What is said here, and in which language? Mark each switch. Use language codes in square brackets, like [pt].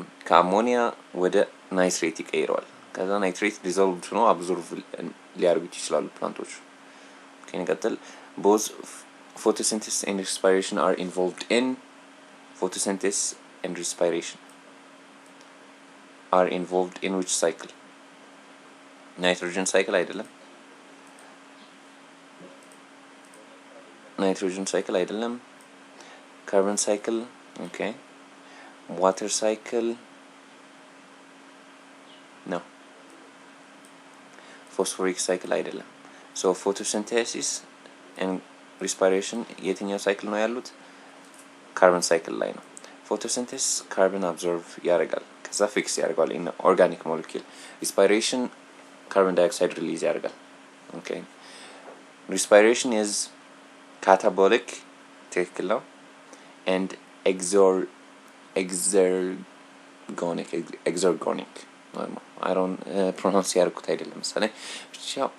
[am] ከአሞኒያ ወደ ናይትሬት ይቀይረዋል። ከዛ ናይትሬት ዲዞልቭድ ነው አብዞርቭ ሊያደርጉት ይችላሉ ፕላንቶች። ኦኬ እንቀጥል። [en] both photosynthesis and respiration are involved in photosynthesis and respiration are involved in which cycle? nitrogen cycle [am] አይደለም። [en] nitrogen cycle አይደለም። carbon cycle, okay. water cycle, no. phosphoric cycle [am] አይደለም። [en] so photosynthesis and respiration [am] የትኛው [en] cycle [am] ነው ያሉት? [en] carbon cycle [am] ላይ ነው። [en] photosynthesis carbon absorb [am] ያደርጋል፣ ከዛ [en] fix [am] ያደርጋል [en] in organic molecule. respiration carbon dioxide release [am] ያደርጋል። [en] okay, respiration is catabolic, [am] ትክክል ነው, [en] and exergonic I don't pronounce [am] ያርኩት አይደለም መሰለኝ ብቻ